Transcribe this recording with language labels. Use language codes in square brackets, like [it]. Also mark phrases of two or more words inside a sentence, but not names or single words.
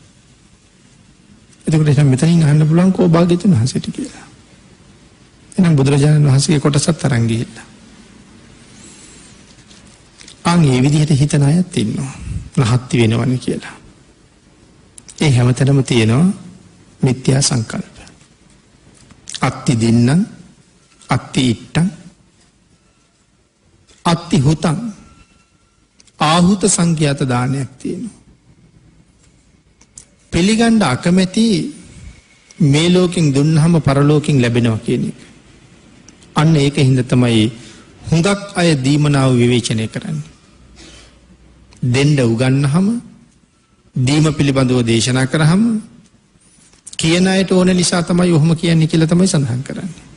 [si] එතකොට එහෙනම් මෙතනින් අහන්න පුළුවන් කෝ භාග්‍යතුන් වහන්සේට කියලා. එහෙනම් බුදුරජාණන් වහන්සේගේ කොටසත් අරන් ගිහිල්ලා. මේ විදිහට හිතන අයත් ඉන්නවා. රහත් වෙනවනේ කියලා. ඒ හැමතැනම තියෙනවා මිත්‍යා සංකල්ප. [pi] අත්ති දින්නම්, අත්ති ඉට්ටම්, අත්ති හුතම්, [si] ආහුත සංඛ්‍යාත දානයක් තියෙනවා. පිළිගන්න අකමැති මේ ලෝකෙන් දුන්නාම පරලෝකෙන් ලැබෙනවා කියන එක. අන්න ඒක හින්දා තමයි හුඟක් අය දීමනාව විවේචනය කරන්නේ. දෙන්න උගන්නහම, දීම පිළිබඳව දේශනා කරාම කියන අයට ඕන නිසා තමයි ඔහොම කියන්නේ කියලා තමයි සඳහන් කරන්නේ.